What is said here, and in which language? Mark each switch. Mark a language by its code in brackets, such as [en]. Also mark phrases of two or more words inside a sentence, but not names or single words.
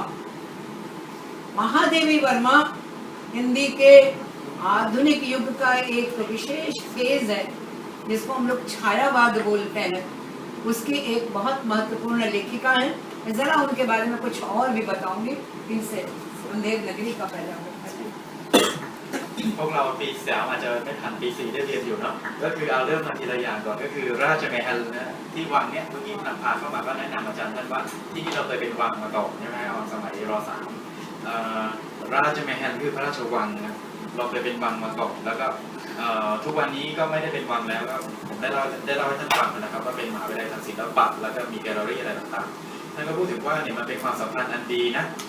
[hi] महादेवी वर्मा हिंदी के आधुनिक युग का एक विशेष फेज है जिसको हम लोग छायावाद बोलते हैं। उसकी एक बहुत महत्वपूर्ण लेखिका है। मैं जरा उनके बारे में कुछ और भी बताऊंगी। इनसे अंधेर नगरी का पहला [th] พวกเราปี 3อาจจะไม่ทันปี 4ได้เรียนอยู่เนาะก็คือเอาเริ่มมาทีละอย่างก่อนก็คือราชมหลนะที่วังเนี้ยเมื่อกี้นำพาเข้ามาก็แนะนำอาจารย์ท่านว่าที่นี่เราเคยเป็นวังมาก่อนใช่ไหมเอาสมัยร.3 ราชมหลคือพระราชวังนะเราเคยเป็นวังมาก่อนแล้วก็ทุกวันนี้ก็ไม่ได้เป็นวังแล้วก็ผมได้เล่าให้ท่านฟังนะครับว่าเป็นมหาวิทยาลัยทางศิลปะแล้วก็มีแกลเลอรี่อะไรต่างๆท่านก็พูดถึงว่าเนี่ยมันเป็นความสัมพันธ์อันดีนะก็